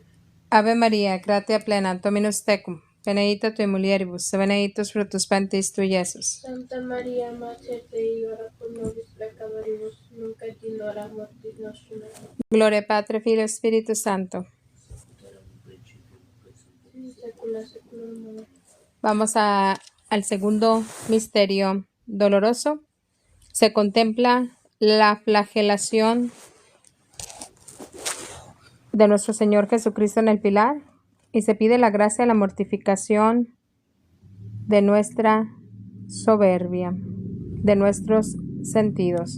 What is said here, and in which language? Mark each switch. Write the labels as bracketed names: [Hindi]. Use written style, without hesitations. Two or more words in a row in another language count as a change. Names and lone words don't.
[Latin] Ave María, gratia plena, Dominus tecum, benedicta tui mulieribus, et benedictus fructus ventris tui, Iesus. Santa Maria, Mater Dei, ora pro nobis peccatoribus, nunc et in hora mortis nostra. Amen. [Spanish] Gloria Padre, Filio, Espíritu Santo. [Latin] In saecula saeculorum. Amen. [Spanish] Vamos al segundo misterio doloroso. Se contempla la flagelación de nuestro Señor Jesucristo en el pilar y se pide la gracia de la mortificación de nuestra soberbia, de nuestros sentidos.